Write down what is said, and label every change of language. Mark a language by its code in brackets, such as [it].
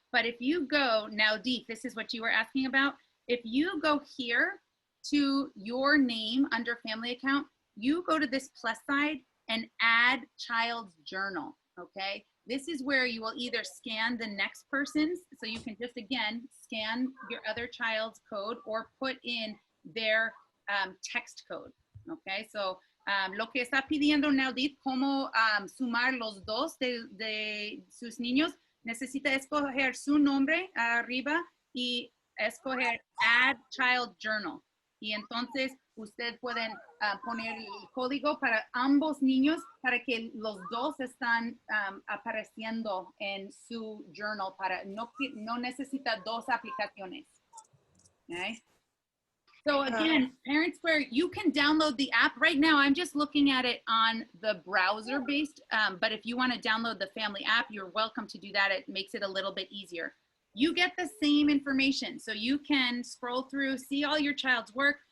[en] But if you go now, Deep, this is what you were asking about. If you go here to your name under family account, you go to this plus side and add child's journal, okay? This is where you will either scan the next person's, so you can just, again, scan your other child's code or put in their text code, okay? [es] So lo que está pidiendo Neldith, cómo sumar los dos de sus niños, necesita escoger su nombre arriba y escoger Add Child Journal. Y entonces usted pueden poner el código para ambos niños para que los dos están apareciendo en su journal. Para no necesita dos aplicaciones. [en] Okay? So again, ParentSquare, you can download the app. Right now, I'm just looking at it on the browser-based, but if you want to download the family app, you're welcome to do that. It makes it a little bit easier. You get the same information, so you can scroll through, see all your child's work.